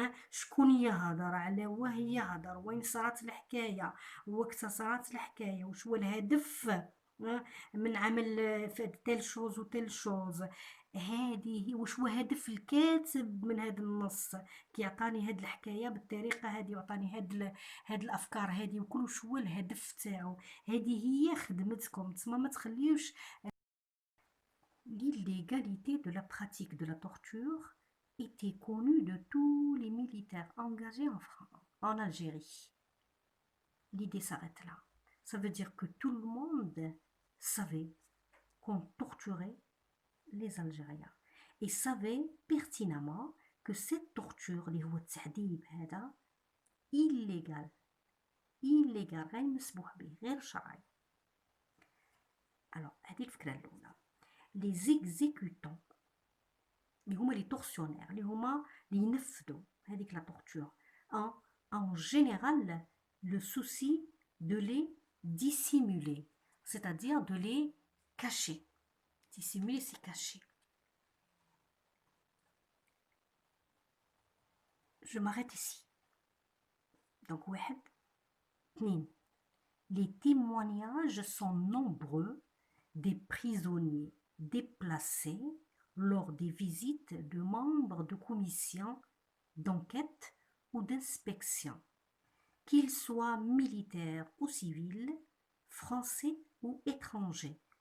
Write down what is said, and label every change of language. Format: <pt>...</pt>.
<ar>شكون يهضر، على واه يهضر، وين صارت الحكايه، وقت صارت الحكايه، وش هو الهدف من عمل تيل شوز وتيل شوز. هذه وش هو هدف الكاتب من هذا النص، كيعطاني هاد الحكايه بالطريقه هذه، وعطاني هاد الافكار هذه، وكل وش هو الهدف تاعو. هذه هي خدمتكم. تسمى ما تخليوش.</ar> <fr>L'illégalité de la pratique de la torture était connue de tous les militaires engagés en Algérie. L'idée s'arrête là. Ça veut dire que tout le monde savait qu'on torturait les Algériens et savait pertinemment que cette torture</fr> <ar>اللي هو التعذيب هذا</ar> <fr>illégal</fr> <ar>غير مسموح به، غير شرعي. alors هذه الفكرة الأولى.</ar> <fr>les exécutants</fr> <ar>اللي هما</ar> <fr>les tortionnaires</fr> <ar>اللي هما اللي ينفذوا هذيك</ar> <fr>لا torture en général le souci de les dissimuler, c'est-à-dire de les cacher. Dissimuler, c'est cacher. Je m'arrête ici.</fr> <ar>Donc, واحد اثنين.</ar> <fr>Les témoignages sont nombreux des prisonniers déplacés lors des visites de membres de commissions d'enquête ou d'inspection, qu'ils soient militaires ou civils, français ou étrangers.</fr>